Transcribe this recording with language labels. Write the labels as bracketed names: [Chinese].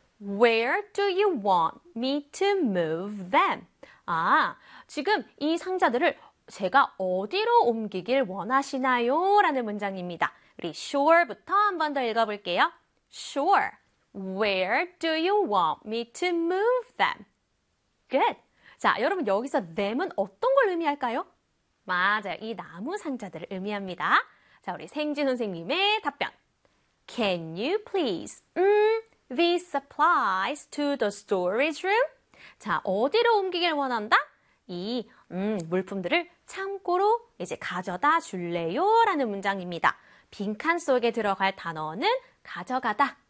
[English] Where do you want me to move them? [Korean] 아, 지금 이 상자들을 제가 어디로 옮기길 원하시나요? 라는 문장입니다. 우리 sure부터 한 번 더 읽어볼게요. Sure. [English] Where do you want me to move them? Good. [Korean] 자, 여러분 여기서 them은 어떤 걸 의미할까요? 맞아요. 이 나무 상자들을 의미합니다. 자, 우리 생지 선생님의 답변. [English] Can you please these supplies to the storage room? [Korean] 자, 어디로 옮기길 원한다? 이 물품들을 창고로 이제 가져다 줄래요? 라는 문장입니다. 빈칸 속에 들어갈 단어는 가져가다.